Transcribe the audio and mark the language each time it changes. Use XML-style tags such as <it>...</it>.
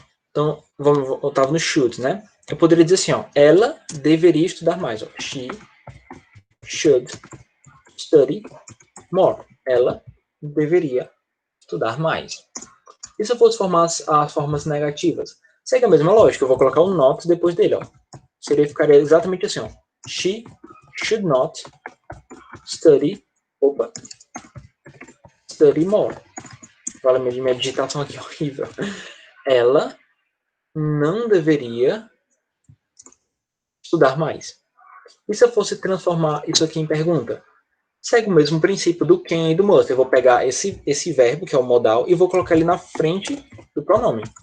<pt>Então, eu estava no should, né? Eu poderia dizer assim, ó, ela deveria estudar mais. Ó.</pt> <en>She should study more.</en> <pt>Ela deveria estudar mais. E se eu fosse formar as formas negativas? Segue a mesma lógica. Eu vou colocar um not depois dele, ó. Ficaria exatamente assim, ó.</pt> <en>She should not study more.</en> <pt>Fala, minha digitação aqui é horrível. Ela não deveria estudar mais. E se eu fosse transformar isso aqui em pergunta? Segue o mesmo princípio do can e do must. Eu vou pegar esse verbo, que é o modal, e vou colocar ele na frente do pronome.</pt>